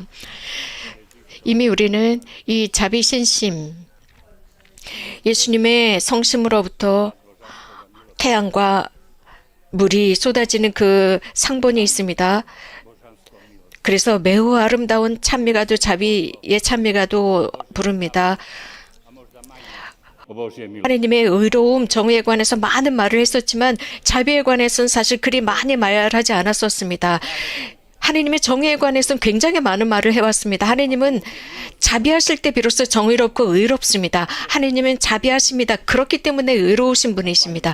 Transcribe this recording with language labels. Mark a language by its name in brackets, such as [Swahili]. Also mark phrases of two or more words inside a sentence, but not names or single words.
[Korean] 이미 우리는 이 자비신심, 예수님의 성심으로부터 태양과 물이 쏟아지는 그 상본이 있습니다. 그래서 매우 아름다운 찬미가도, 자비의 찬미가도 부릅니다. [Croatian] O Božje milosti. [Korean] 하나님의 의로움, 정의에 관해서 많은 말을 했었지만 자비에 관해서는 사실 그리 많이 말하지 않았었습니다. 하나님의 정의에 관해서는 굉장히 많은 말을 해왔습니다. 하나님은 자비하실 때 비로소 정의롭고 의롭습니다. 하나님은 자비하십니다. 그렇기 때문에 의로우신 분이십니다.